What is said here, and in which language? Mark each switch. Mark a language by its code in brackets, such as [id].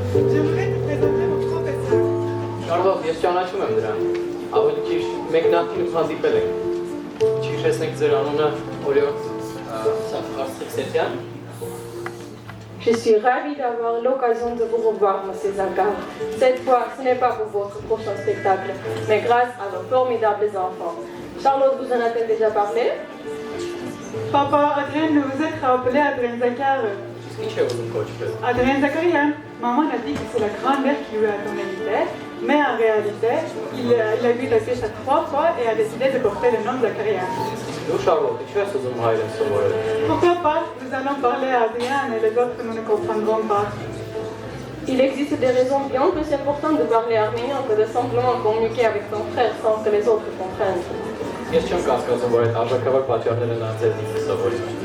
[fr] J'aimerais te présenter mon professeur. [hy] Շարլոտ, ես ճանաչում եմ դրան։ Ավելի ճիշտ, մենք նախկինում հանդիպել ենք։ Չհիշեցնեք ձեր անունը օրիորդ Սարսեցյան։ [fr] Je suis ravie d'avoir l'occasion de vous revoir, Monsieur Zakar. Cette fois, ce n'est pas pour votre prochain spectacle, mais grâce à vos formidables enfants. Charlotte vous en a-t-elle déjà parlé? Papa, Adrien ne vous êtes rappelé Adrien Zakar. [hy] Ինչ է ուզում կոչվել։ [fr] Adrien Zakarian, maman a dit que c'est la grand-mère qui lui a donné l'idée, mais en réalité, il a vu la pièce 3 fois et a décidé de porter le nom de Zakarian. [hy] Դու Շարլոտ, ինչ ես ուզում հայրեն սովորել։ [fr] Pourquoi pas? Nous allons parler à Adrien et les autres nous ne comprendrons pas. Il existe des raisons bien plus importantes de parler arménien que de simplement communiquer avec son frère sans que les autres comprennent. [hy] Ես չեմ կասկածում, որ այդ արժեքավոր պատճառները նա ձեզնից սովորի։